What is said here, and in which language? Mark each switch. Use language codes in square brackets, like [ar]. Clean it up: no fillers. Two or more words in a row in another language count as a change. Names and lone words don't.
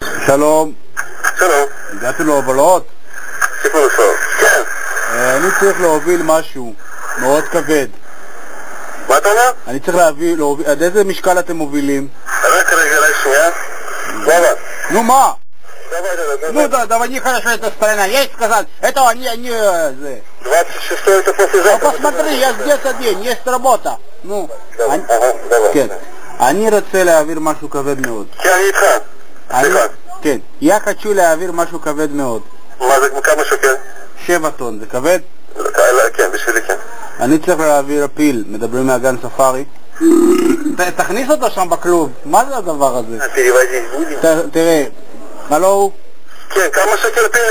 [he] שלום. שלום. הגעתי להובלות? סיפור סוף. כן. אני צריך להוביל משהו מאוד כבד. מה אתה אומר? אני צריך להוביל... עד איזה משקל אתם מובילים? רק רגע, שנייה. למה? [ru] Ну, ма! Давай. Ну да, давай, нехорошо эта сторона. Я ей сказал, это они... 26 это А послезавтра. посмотри, я здесь один, есть работа. Ну, Ага, давай. [he] כן. אני רוצה להעביר משהו כבד מאוד. כן, אני איתך. סליחה. כן. [ru] я хочу [he] להעביר משהו כבד מאוד. מה זה, כמה שוקל? 7 טון, זה כבד? כן, בשבילי כן. אני צריך להעביר פיל, מדברים מהגן ספארי. תכניס אותו שם בכלוב, מה זה הדבר הזה? תראה, הלו? כן, כמה שקל פיל?